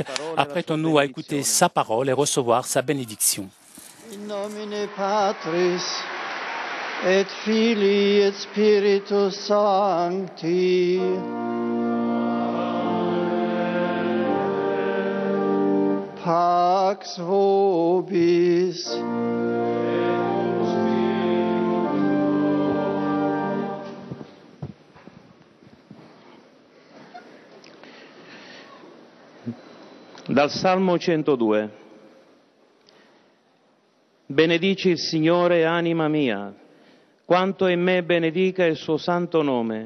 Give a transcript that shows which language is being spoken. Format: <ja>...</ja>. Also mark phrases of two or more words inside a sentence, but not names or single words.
<fr>Apprêtons-nous à écouter sa parole et recevoir sa bénédiction.</fr> <la>In nomine Patris et Filii et Spiritus Sancti. Pax vobis.</la> <it>Dal Salmo 102. Benedici il Signore, anima mia, quanto in me benedica il suo santo nome.</it>